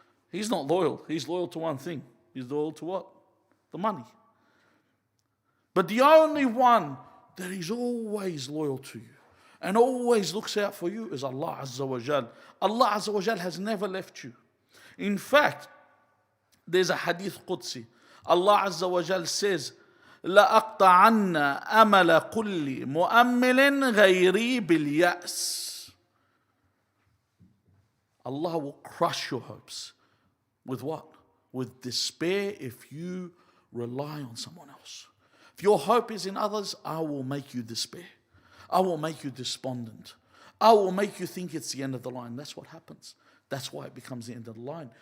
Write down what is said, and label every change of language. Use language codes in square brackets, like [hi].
[en] He's not loyal. He's loyal to one thing. He's loyal to what? The money. But the only one that is always loyal to you and always looks out for you is Allah Azza wa Jal. Allah Azza wa Jal has never left you. In fact, there's a hadith Qudsi. Allah Azza wa Jal says, [ar] لَأَقْطَعَنَّ أَمَلَ كُلِّ مُؤَمِّلٍ غَيْرِي بِالْيَأْسِ. [en] Allah will crush your hopes. With what? With despair if you rely on someone else. If your hope is in others, I will make you despair. I will make you despondent. I will make you think it's the end of the line. That's what happens. That's why it becomes the end of the line.